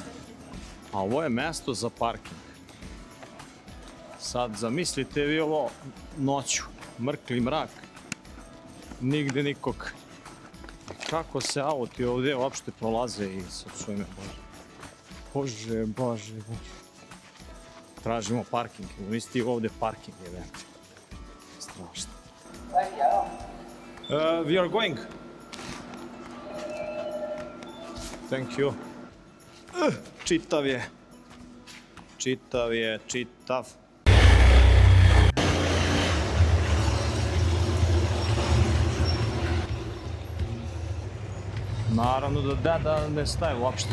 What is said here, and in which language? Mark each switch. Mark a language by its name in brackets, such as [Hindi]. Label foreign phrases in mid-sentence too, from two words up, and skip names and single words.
[Serbian] A ovo je mesto za parking. Sad zamislite vi ovo noću, mrkli mrak, nigde nikog. Kako se auti ovdje uopšte prolaze i sad čuj me, Bože. Tražimo parking, isti ovdje parking je već. Strašno. [English] We are going. Thank you. [Serbian] Čitav je. Naravno da deda ne staje uopšte.